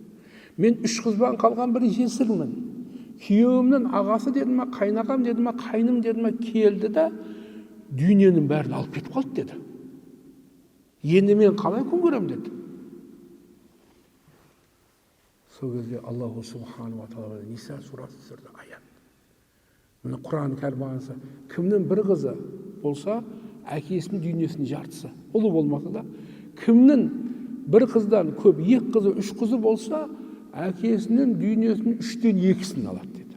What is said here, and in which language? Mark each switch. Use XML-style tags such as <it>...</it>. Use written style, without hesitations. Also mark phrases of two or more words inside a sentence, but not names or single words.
<kk>Мен 3 қызбан қалған бір жесірмін. Күйеуімнің ағасы деді ма, қайнағам деді ма, қайным деді ма келді да дүниенің бәрін алып кетіп қалды деді. Енді мен қалай күн көрем деді. Сол кезде</kk> <ar>الله سبحانه وتعالى</ar> <kk>Ниса сурасы түсірді аят. Мына Құран кәрімі кімнің бір қызы болса, әкесінің дүниесінің жартысы. Ұлы болмаса да, кімнің бір қыздан көп, 2 қызы, 3 қызы болса, әкесінің дүниесінің 3-тен 2-сін алады деді.</kk>